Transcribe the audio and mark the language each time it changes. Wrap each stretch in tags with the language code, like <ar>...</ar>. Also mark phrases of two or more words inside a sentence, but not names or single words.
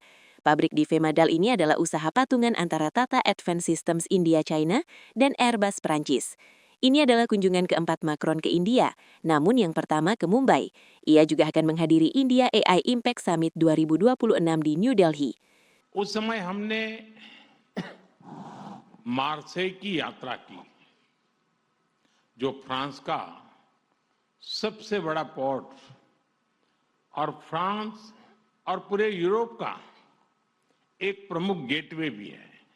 <id>Pabrik di Femadal ini adalah usaha patungan antara Tata Advanced Systems India China dan Airbus Prancis. Ini adalah kunjungan keempat Macron ke India, namun yang pertama ke Mumbai. Ia juga akan menghadiri India AI Impact Summit 2026 di New Delhi.</id> <hi>उस समय हमने मार्सेई की यात्रा की, जो फ्रांस का सबसे बड़ा पोर्ट और फ्रांस और पूरे यूरोप का एक प्रमुख गेटवे भी है।</hi>